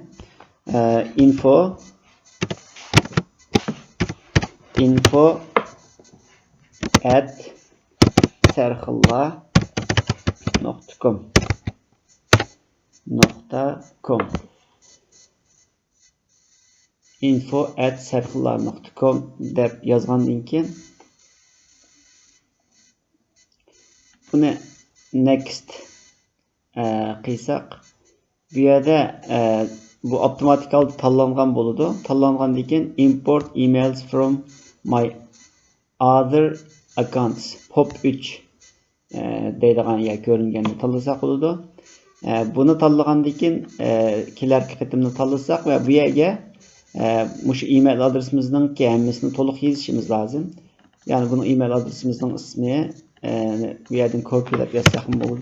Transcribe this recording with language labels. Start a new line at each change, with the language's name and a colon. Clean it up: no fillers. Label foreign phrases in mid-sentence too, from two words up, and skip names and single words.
Uzbek: info@sarxilla.com info@sarxilla.com deb yozgandan keyin buni next qilsak, bu yerda bu avtomatik tanlangan bo'ladi. Tanlangandan keyin
English: import emails from my other accounts pop3
Uzbek: deydigan yer ko'ringanda tanlasak bo'ladi. Buni tanlagandan keyin kelarki qitimni tanlasak va bu yerga şu email adresimizning hammasini to'liq yozishimiz lozim. Ya'ni buni email adresimizning ismi bu yerdan kopyalab yozsak bo'ladi.